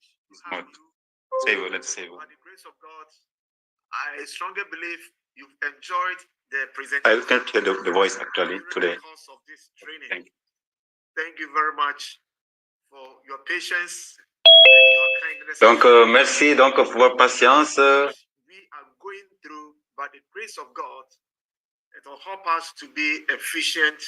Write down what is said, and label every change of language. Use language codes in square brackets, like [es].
[en] It's small. Save, let's save. By the grace of God, I strongly believe you've enjoyed the presentation. I can't hear the voice actually today. Course of this training. Thank you very much for your patience and your kindness. [fr] Donc, merci donc pour votre patience. [en] We are going through, by the grace of God, it will help us to be efficient.